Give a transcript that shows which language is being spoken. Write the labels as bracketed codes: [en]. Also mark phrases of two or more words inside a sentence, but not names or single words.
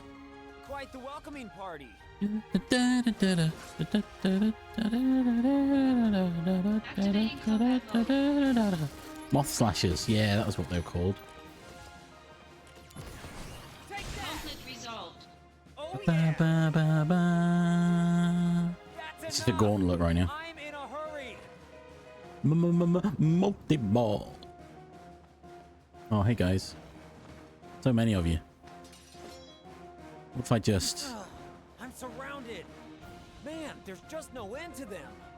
[en] Quite the welcoming party. Moth slashers. Yeah, that was what they were called. Conflict resolved. Oh, Ba, ba, ba, ba. This is a gauntlet right now. I'm in a hurry. Multi-ball. Oh, hey guys. So many of you. What if I just... I'm surrounded. Man, there's just no end to them.